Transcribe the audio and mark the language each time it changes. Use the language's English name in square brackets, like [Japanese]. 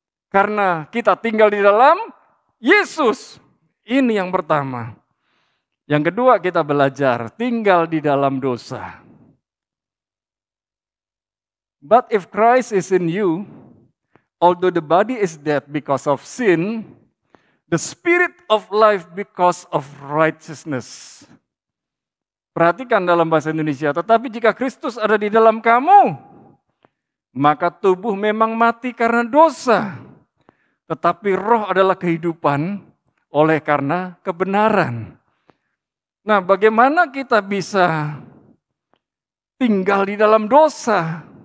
[Indonesian] Karena kita tinggal di dalam Yesus. Ini yang pertama. Yang kedua, kita belajar tinggal di dalam dosa. [English] But if Christ is in you, although the body is dead because of sin, the spirit of life because of righteousness. [Indonesian] Perhatikan dalam bahasa Indonesia, tetapi jika Kristus ada di dalam kamu, maka tubuh memang mati karena dosa, tetapi roh adalah kehidupan oleh karena kebenaran. Nah, bagaimana kita bisa tinggal di dalam dosa?